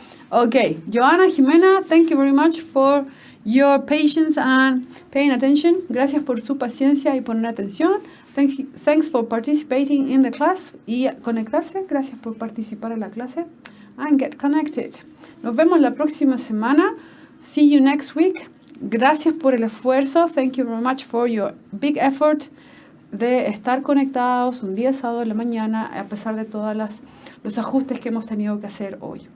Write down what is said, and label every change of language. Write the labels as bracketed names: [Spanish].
[English] Ok, Joana, Jimena, thank you very much for your patience and paying attention. [Spanish] Gracias por su paciencia y poner atención. [English] Thanks for participating in the class. [Spanish] Y conectarse. Gracias por participar en la clase. And get connected. Nos vemos la próxima semana. See you next week. Gracias por el esfuerzo. Thank you very much for your big effort de estar conectados un día sábado en la mañana a pesar de todos los ajustes que hemos tenido que hacer hoy.